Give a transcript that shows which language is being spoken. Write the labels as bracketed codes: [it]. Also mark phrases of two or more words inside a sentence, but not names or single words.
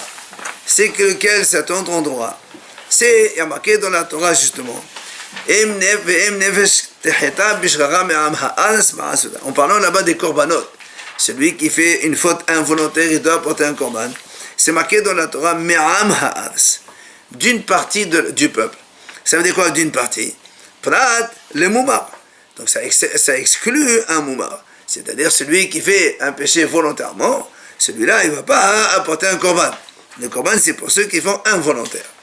[fr] C'est que lequel cet autre endroit? C'est, il y a marqué dans la Torah justement. En parlant là-bas des korbanot, celui qui fait une faute involontaire, il doit apporter un korban. C'est marqué dans la Torah [he] מעם הארץ, [fr] d'une partie du peuple. Ça veut dire quoi d'une partie? [he] פרט למומר. [fr] Donc ça exclut un moumar. C'est-à-dire celui qui fait un péché volontairement, celui-là il ne va pas apporter un korban. Le korban c'est pour ceux qui font involontaire.